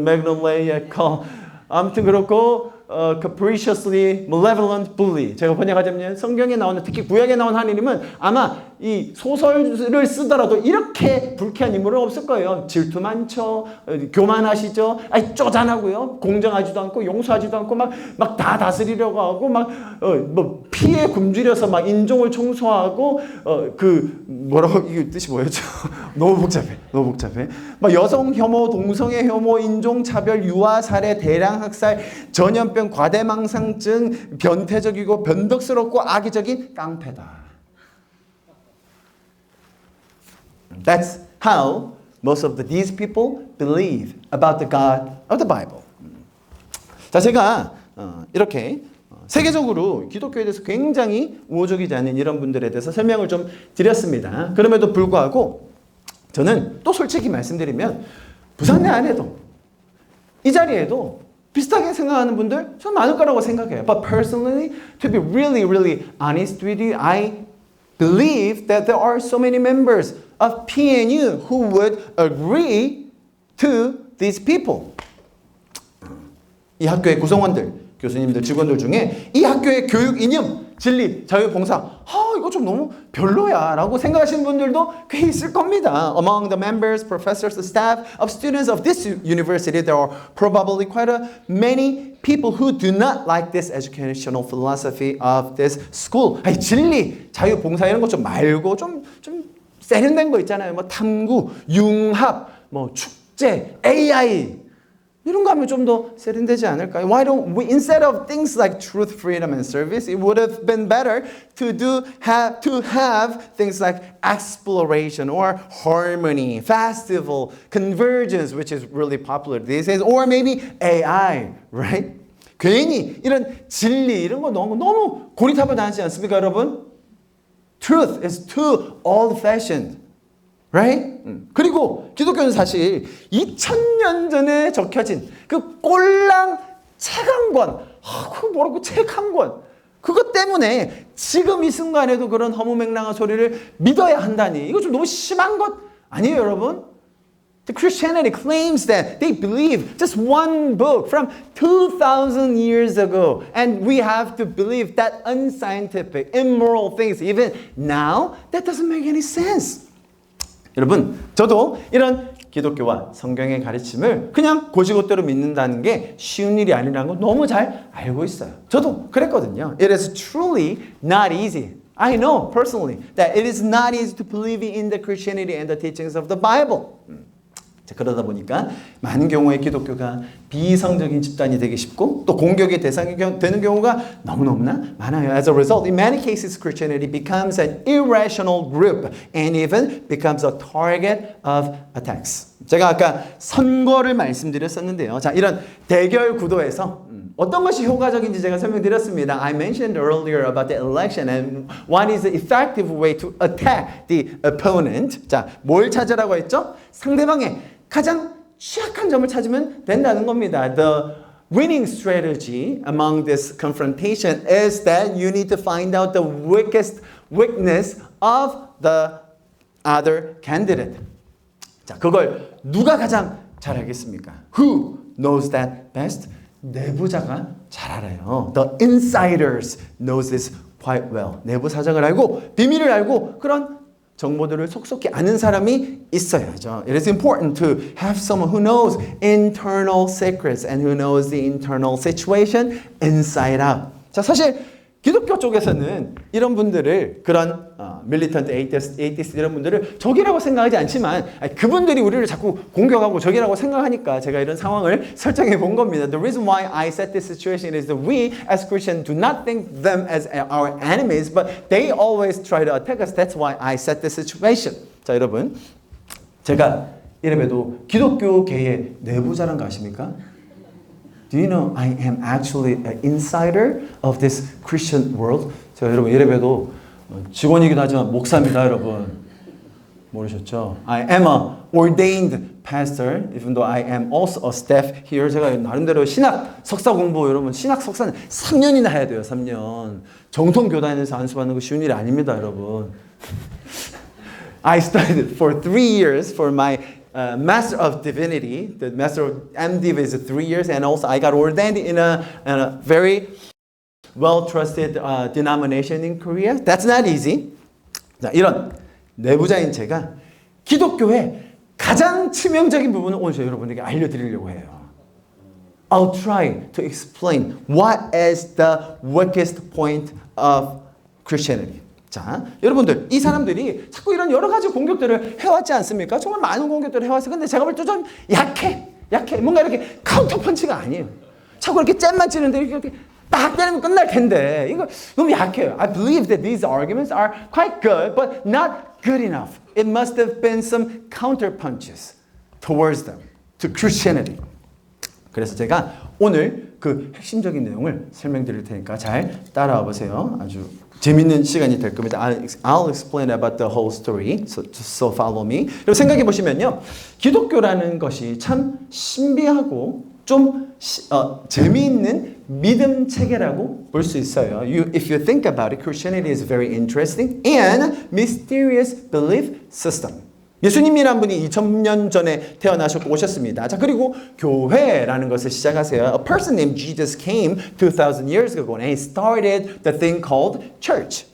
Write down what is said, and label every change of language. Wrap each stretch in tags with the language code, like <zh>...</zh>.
<en>megalomaniacal,</en> <ko>아무튼 그렇고</ko> <en>capriciously malevolent bully.</en> <ko>제가 번역하자면 성경에 나오는 특히 구약에 나온 하나님은 아마 이 소설을 쓰더라도 이렇게 불쾌한 인물은 없을 거예요. 질투 많죠. 교만하시죠. 아니 쪼잔하고요. 공정하지도 않고 용서하지도 않고 막 다 다스리려고 하고 뭐 피에 굶주려서 막 인종을 청소하고 뭐라고 이게 뜻이 뭐였죠? 너무 복잡해. 막 여성 혐오, 동성애 혐오, 인종 차별, 유아 살해, 대량 학살, 전염병, 과대망상증, 변태적이고 변덕스럽고 악의적인 깡패다.</ko> <en>That's how most of these people believe about the God of the Bible.</en> <ko>자, 제가 이렇게 세계적으로 기독교에 대해서 굉장히 우호적이지 않은 이런 분들에 대해서 설명을 좀 드렸습니다. 그럼에도 불구하고 저는 또 솔직히 말씀드리면 부산내 안에도 이 자리에도 비슷하게 생각하는 분들 좀 많을 거라고 생각해요.</ko> <en>But personally, to be really, really honest with you, I believe that there are so many members of PNU who would agree to these people.</en> <ko>이 학교의 구성원들, 교수님들, 직원들 중에 이 학교의 교육 이념, 진리, 자유봉사, 이거 좀 너무 별로야 라고 생각하시는 분들도 꽤 있을 겁니다.</ko> <en>Among the members, professors, the staff of students of this university, there are probably quite many people who do not like this educational philosophy of this school.</en> <ko>아니, 진리, 자유봉사 이런 것 좀 말고 좀 세련된 거 있잖아요. 뭐 탐구, 융합, 뭐 축제, AI 이런 거 하면 좀 더 세련되지 않을까요?</ko> <en>Why don't we, instead of things like truth, freedom, and service, it would have been better to have things like exploration or harmony, festival, convergence, which is really popular these days, or maybe AI, right?</en> <ko>괜히 이런 진리 이런 거 너무 고리타분하지 않습니까, 여러분?</ko> <en>Truth is too old-fashioned. Right?</en> <ko>그리고 기독교는 사실 2000년 전에 적혀진 그 꼴랑 책 한 권, 그거 뭐라고 책 한 권. 그것 때문에 지금 이 순간에도 그런 허무맹랑한 소리를 믿어야 한다니. 이거 좀 너무 심한 것 아니에요, 여러분?</ko> <en>The Christianity claims that they believe just one book from 2,000 years ago. And we have to believe that unscientific, immoral things even now. That doesn't make any sense.</en> <ko>여러분, 저도 이런 기독교와 성경의 가르침을 그냥 고지고대로 믿는다는 게 쉬운 일이 아니라는 걸 너무 잘 알고 있어요. 저도 그랬거든요.</ko> <en>It is truly not easy. I know personally that it is not easy to believe in the Christianity and the teachings of the Bible.</en> <ko>자, 그러다 보니까 많은 경우에 기독교가 비이성적인 집단이 되기 쉽고 또 공격의 대상이 되는 경우가 너무너무나 많아요.</ko> <en>As a result, in many cases, Christianity becomes an irrational group and even becomes a target of attacks.</en> <ko>제가 아까 선거를 말씀드렸었는데요. 자, 이런 대결 구도에서 어떤 것이 효과적인지 제가 설명드렸습니다.</ko> <en>I mentioned earlier about the election and what is the effective way to attack the opponent.</en> <ko>자, 뭘 찾으라고 했죠? 상대방의 가장 취약한 점을 찾으면 된다는 겁니다.</ko> <en>The winning strategy among this confrontation is that you need to find out the weakest weakness of the other candidate.</en> <ko>자, 그걸 누가 가장 잘 알겠습니까?</ko> <en>Who knows that best?</en> <ko>내부자가 잘 알아요.</ko> <en>The insiders knows this quite well.</en> <ko>내부 사정을 알고 비밀을 알고 그런 정보들을 속속히 아는 사람이 있어야죠.</ko> <en>It is important to have someone who knows internal secrets and who knows the internal situation inside out.</en> <ko>자, 사실 기독교 쪽에서는 이런 분들을 그런 밀리턴트 에이티스트 이런 분들을 적이라고 생각하지 않지만 그분들이 우리를 자꾸 공격하고 적이라고 생각하니까 제가 이런 상황을 설정해 본 겁니다.</ko> <en>The reason why I set this situation is that we as Christians do not think them as our enemies, but they always try to attack us. That's why I set this situation.</en> <ko>자, 여러분, 제가 이래봬도 기독교계의 내부자란 거 아십니까?</ko> <en>Do you know I am actually an insider of this Christian world?</en> <ko>제가 여러분 이래봬도 직원이기도 하지만 목사입니다, 여러분. 모르셨죠?</ko> <en>I am a ordained pastor, even though I am also a staff here.</en> <ko>제가 나름대로 신학 석사 공부, 여러분 신학 석사는 3년이나 해야 돼요, 3년. 정통 교단에서 안수받는 거 쉬운 일이 아닙니다, 여러분.</ko> <en>I studied for 3 years for my Master of Divinity. The Master of MDiv is 3 years, and also I got ordained in a very well-trusted denomination in Korea. That's not easy.</en> <ko>자, 이런 내부자인 제가 기독교의 가장 치명적인 부분을 오늘 저 여러분에게 알려드리려고 해요.</ko> <en>I'll try to explain what is the weakest point of Christianity.</en> <ko>자, 여러분들, 이 사람들이 자꾸 이런 여러 가지 공격들을 해왔지 않습니까? 정말 많은 공격들을 해왔어요. 근데 제가 볼 때 좀 약해. 뭔가 이렇게 카운터 펀치가 아니에요. 자꾸 이렇게 잼만 찌는데 이렇게 딱 때리면 끝날 텐데 이거 너무 약해요.</ko> <en>I believe that these arguments are quite good, but not good enough. It must have been some counter punches towards them, to Christianity.</en> <ko>그래서 제가 오늘 그 핵심적인 내용을 설명드릴 테니까 잘 따라와 보세요. 아주 재밌는 시간이 될 겁니다.</ko> <en>I'll explain about the whole story, so follow me.</en> <ko>그리고 생각해 보시면요, 기독교라는 것이 참 신비하고 좀 재미있는 믿음 체계라고 볼 수 있어요.</ko> <en>If you think about it, Christianity is a very interesting and mysterious belief system.</en> <ko>예수님이란 분이 2000년 전에 태어나셨고 오셨습니다. 자, 그리고 교회라는 것을 시작하세요.</ko> <en>A person named Jesus came 2000 years ago and he started the thing called church.</en>